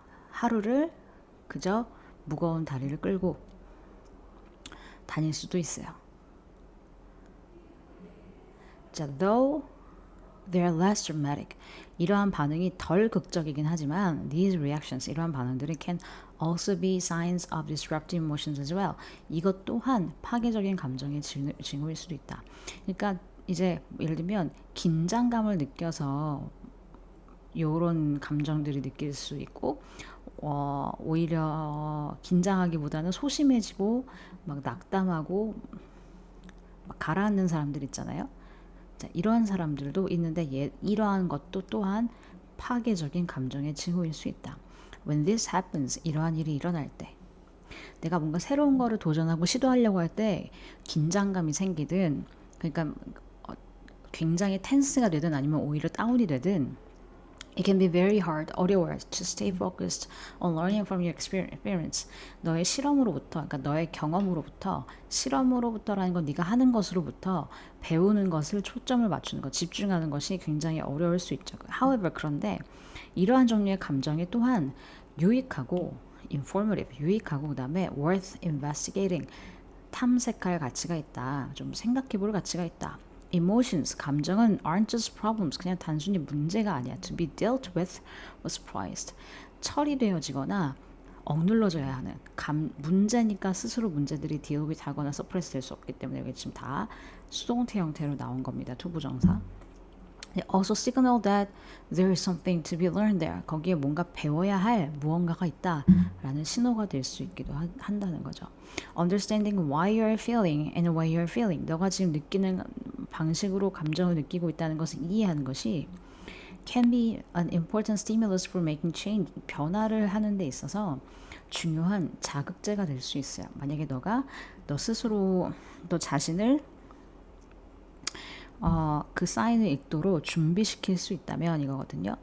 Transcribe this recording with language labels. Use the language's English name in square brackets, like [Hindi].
[Korean] 하루를 그저 무거운 다리를 끌고 다닐 수도 있어요. [English] 자, though they're less dramatic. [Korean] 이러한 반응이 덜 극적이긴 하지만 [English] these reactions, [Korean] 이러한 반응들이 [English] can also be signs of disruptive emotions as well. [Korean] 이것 또한 파괴적인 감정의 징후일 수도 있다. 그러니까 이제 예를 들면 긴장감을 느껴서 이런 감정들이 느낄 수 있고 오히려 긴장하기보다는 소심해지고 막 낙담하고 막 가라앉는 사람들 있잖아요. 자, 이러한 사람들도 있는데 이러한 것도 또한 파괴적인 감정의 징후일 수 있다. [English] When this happens, [Korean] 이러한 일이 일어날 때 내가 뭔가 새로운 거를 도전하고 시도하려고 할 때 긴장감이 생기든 그러니까 굉장히 텐스가 되든 아니면 오히려 다운이 되든 [English] It can be very hard, [Korean] 어려워요. [English] To stay focused on learning from your experience. [Korean] 너의 실험으로부터, 그러니까 너의 경험으로부터, 실험으로부터라는 건 네가 하는 것으로부터 배우는 것을 초점을 맞추는 것, 집중하는 것이 굉장히 어려울 수 있죠. [English] However, [Korean] 그런데 이러한 종류의 감정이 또한 유익하고 informative, 유익하고 그다음에 [English] worth investigating, [Korean] 탐색할 가치가 있다. 좀 생각해볼 가치가 있다. [English] Emotions, [Korean] 감정은 [English] aren't just problems. [Korean] 그냥 단순히 문제가 아니야. [English] To be dealt with or surprised. [Korean] 처리되어지거나 억눌러져야 하는 문제니까 스스로 문제들이 deal with 하거나 suppress 될 수 없기 때문에 여기 지금 다 수동태 형태로 나온 겁니다. 투부정사. [English] Also signal that there is something to be learned there. [Korean] 거기에 뭔가 배워야 할 무언가가 있다라는 신호가 될 수 있기도 한다는 거죠. [English] Understanding why you're feeling and why you're feeling. [Korean] 너가 지금 느끼는 방식으로 감정을 느끼고 있다는 것을 이해하는 것이 [English] can be an important stimulus for making change. [Korean] 변화를 하는 데 있어서 중요한 자극제가 될 수 있어요. 만약에 너 스스로 너 자신을 그 사인을 읽도록 준비시킬 수 있다면 이거거든요.